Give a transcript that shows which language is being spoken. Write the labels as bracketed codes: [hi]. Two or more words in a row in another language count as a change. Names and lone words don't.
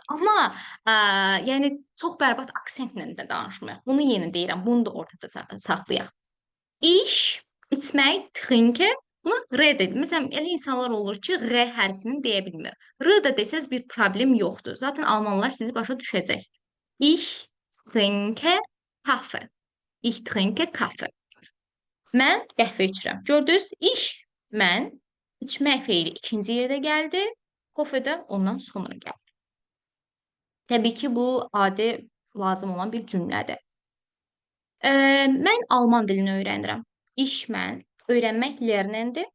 [az] Amma yəni çox bərbad aksentlə də danışmayaq. Bunu yenə deyirəm, bunu da ortada saxlayaq. İş, içmək, trinken, bunu R dedim. Məsələn, elə insanlar olur ki, R hərfini deyə bilmir. R da desəz bir problem yoxdur. Zaten almanlar sizi başa düşəcək. [de] Ich trinke Kaffee. Ich trinke Kaffee. [az] Mən qəhvə içirəm. Gördünüz? İş, mən, içmək feili ikinci yerdə gəldi. Kofe də ondan sonra gəldi. Təbii ki, bu adi lazım olan bir cümlədir. Mən alman dilini öyrənirəm. İş mən, öyrənmək lernendir.